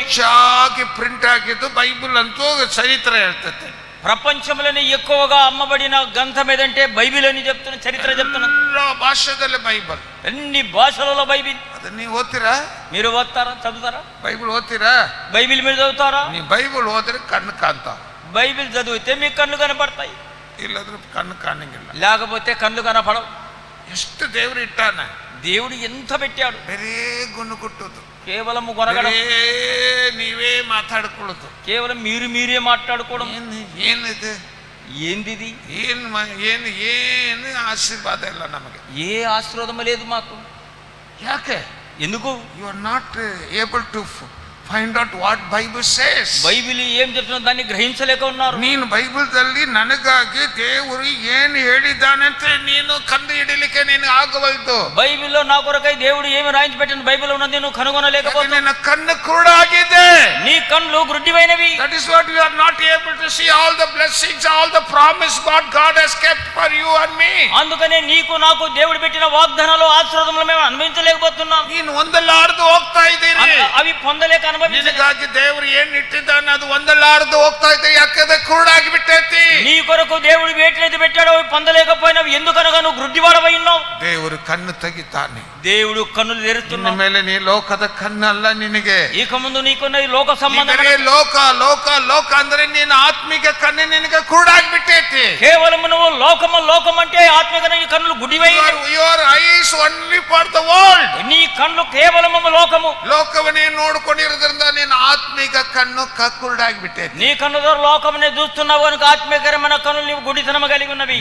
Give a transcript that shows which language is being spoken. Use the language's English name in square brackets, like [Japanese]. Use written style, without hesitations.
[Kannada] ಹೆಚ್ಚಾಗಿ ಪ್ರಿಂಟ್ ಆಗಿದ್ದು ಬೈಬಲ್ ಅಂತೂ ಚರಿತ್ರೆ ಹೇಳ್ತದೆ. [Telugu] ప్రపంచంలోనే ఎక్కువగా అమ్మబడిన గ్రంథం ఏదంటే బైబిల్ అని చెప్తున్న చరిత్ర చెప్తున్నా. [Kannada] ಎಲ್ಲ ಭಾಷೆದಲ್ಲಿ ಬೈಬಲ್, [Telugu] అన్ని భాషలలో బైబిల్. [Kannada] ಅದನ್ನ ನೀವು ಓದ್ತೀರಾ? [Telugu] మీరు ఓద్తారా, చదువుతారా? [Kannada] బైబిల్ ఓದ್ತೀರಾ? [Telugu] బైబిల్ మీరు చదువుతారా? [Kannada] ನೀವು బైబిల్ ಓದಿದ್ರೆ ಕಣ್ಣು ಕಾಣ್ತಾವ. [Telugu] బైబిల్ చదివితే మీకు కళ్ళు కనపడతాయి, [Kannada] ಇಲ್ಲದ್ರೆ ಕಣ್ಣು ಕಾಣಂಗಿಲ್ಲ. [Telugu] లేకపోతే కళ్ళు కనపడవు. [Kannada] ಎಷ್ಟು ದೇವರು ಇಟ್ಟಾನ, [Telugu] దేవుడు ఎంత పెట్టాడు. [Kannada] ಬೇರೆ ಗುಣ ಕೊಟ್ಟುದು, [Telugu] కేవలం కొనగడం, [Kannada] ನೀವೇ ಮಾತಾಡ್ಕೊಳ್ಳೋದು, [Telugu] కేవలం మీరే మాట్లాడుకోవడం. [Kannada] ಏನಿದೆ, [Telugu] ఏందిది, [Kannada] ಏನು ಆಶೀರ್ವಾದ ಇಲ್ಲ ನಮಗೆ, [Telugu] ఏ ఆశీర్వాదం లేదు మాకు. [Kannada] ಯಾಕೆ? [Telugu] ఎందుకు? [English] You are not able to find out what Bible says. [Telugu] Bible ఏం చెప్తున్నా దాన్ని గ్రహించలేక ఉన్నారు. [Kannada] ನೀನು ಬೈಬಲ್ದಲ್ಲಿ ನನಗಾಗಿ ದೇವರು ಏನು ಹೇಳಿದ್ದಾನಂತ ನೀನು ಕಂಡು ಹಿಡಿಲಿಕ್ಕೆ ನೀನು ಆಗವಲ್ದು. [Telugu] బైబిల్లో నా కొరకై దేవుడు ఏమి రాయించి పెట్టిన బైబిల్ ఉన్నది నువ్వు కనుగొనలేకపోతే. [Kannada] ನಿನ್ನ ಕಣ್ಣು ಕುರುಡಾಗಿದೆ, [Telugu] నీ కళ్ళు గుడ్డివైనవి. [English] That is what you are not able to see all the blessings, all the promise God has kept for you and me. [Telugu] అందుకనే నీకు నాకు దేవుడు పెట్టిన వాగ్దానాలు ఆశీర్వాదములు మేము అనుభవించలేకపోతున్నాం. [Kannada] ನೀನು ಹೊಂದಲಾರದು ಹೋಗ್ತಾ ಇದ್ದೀರಿ, [Telugu] అవి పొందలేక [Kannada] ನಿನಗಾಗಿ ದೇವರು ಏನ್ ಇಟ್ಟಿದ್ದಾನೆ ಅದು ಹೊಂದಲಾರದು ಹೋಗ್ತಾ ಇದೆ. ಯಾಕಂದ್ರೆ ಕುರುಡಾಗಿ ಬಿಟ್ಟೈತಿ. [Telugu] నీ కొరకు దేవుడు వేటినైతే పెట్టాడో అవి పొందలేకపోయినావు. ఎందుకనగా నువ్వు గుడ్డివాడవై ఉన్నావు. [Kannada] ದೇವರು ಕಣ್ಣು ತೆಗಿತಾನೆ, [Telugu] దేవుడు కన్నులు తెరుస్తున్నాడు. [Kannada] ಮೇಲೆ ನೀ ಲೋಕದ ಕಣ್ಣಲ್ಲ ನಿನಗೆ. [Telugu] ఇక ముందు నీకున్న ఈ లోక సంబంధం [Kannada] ಲೋಕ ಅಂದ್ರೆ ನೀನು ಆತ್ಮಿಕ ಕಣ್ಣು ನಿನಗೆ ಕುರುಡಾಗಿ ಬಿಟ್ಟೈತಿ. [Telugu] కేవలం నువ్వు లోకం అంటే ఆత్మిక కన్నులు గుడ్డివై. [English] Your eyes only for the world. [Telugu] నీ కన్నులు కేవలం [Kannada] ಲೋಕವನ್ನೇ ನೋಡ್ಕೊಂಡಿರೋದ್ರಿಂದ ನೀನು ಆತ್ಮಿಕ ಕಣ್ಣು ಕುರುಡಾಗಿ ಬಿಟ್ಟೈತಿ. [Telugu] నీ కన్ను ద్వారా లోకమునే చూస్తున్నావు కనుక ఆత్మికరమైన కన్నులు నీవు గుడితనము కలిగి ఉన్నవి.